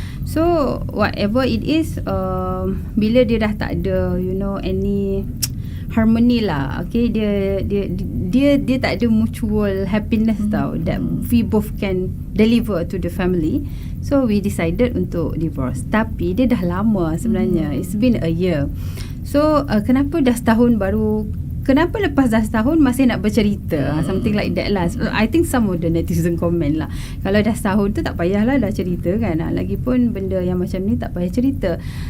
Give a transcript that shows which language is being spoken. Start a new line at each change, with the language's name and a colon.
English: So whatever it is,
Malay: bila dia dah tak ada
English: any harmony lah, okay,
Malay: dia tak ada
English: mutual happiness tau, that we both can deliver to the family. So we decided untuk divorce.
Malay: Tapi dia dah lama sebenarnya,
English: it's been a year.
Malay: So kenapa dah setahun baru, kenapa lepas dah setahun masih nak bercerita,
English: something like that
Malay: lah.
English: So, I think some of the netizen comment
Malay: lah, kalau dah setahun tu tak payahlah dah cerita kan. Lagipun benda yang macam ni tak payah cerita.